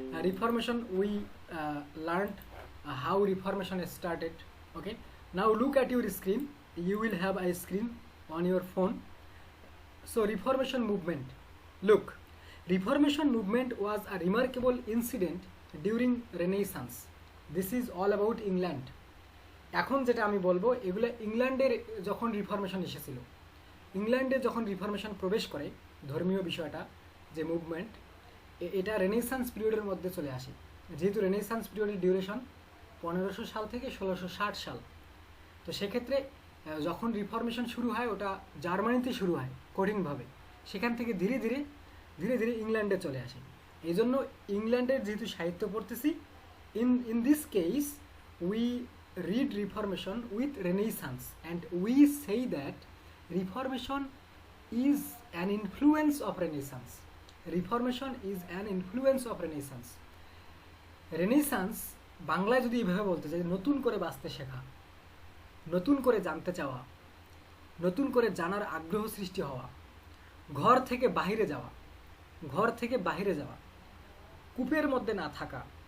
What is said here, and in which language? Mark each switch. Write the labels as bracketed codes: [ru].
[en] Reformation, we learned how Reformation started. Okay, now look at your screen. You will have a screen on your phone. So Reformation movement. Look, Reformation movement was a remarkable incident during Renaissance. This is all about England. [bn] এখন যেটা আমি বলবো এগুলো ইংল্যান্ডের যখন reformation এসেছিল, ইংল্যান্ডে যখন রিফরমেশন প্রবেশ করে ধর্মীয় বিষয়টা যে মুভমেন্ট, এটা রেনেসান্স পিরিয়ডের মধ্যে চলে আসে। যেহেতু রেনেসান্স পিরিয়ডের ডিউরেশন 1500 সাল থেকে 1660 সাল, তো সেক্ষেত্রে যখন রিফরমেশন শুরু হয় ওটা জার্মানিতে শুরু হয় কঠিনভাবে, সেখান থেকে ধীরে ধীরে ধীরে ধীরে ইংল্যান্ডে চলে আসে। এই জন্য ইংল্যান্ডের যেহেতু সাহিত্য পড়তেছি, [en] In this case we read Reformation with Renaissance, and we say that Reformation is an influence of Renaissance. Reformation is an influence of Renaissance. [bn] Renaissance বাংলায় যদি এইভাবে বলতে চাই, নতুন করে বাঁচতে শেখা, নতুন করে জানতে চাওয়া, নতুন করে জানার আগ্রহ সৃষ্টি হওয়া, ঘর থেকে বাহিরে যাওয়া, ঘর থেকে বাহিরে যাওয়া, কূপের মধ্যে না থাকা।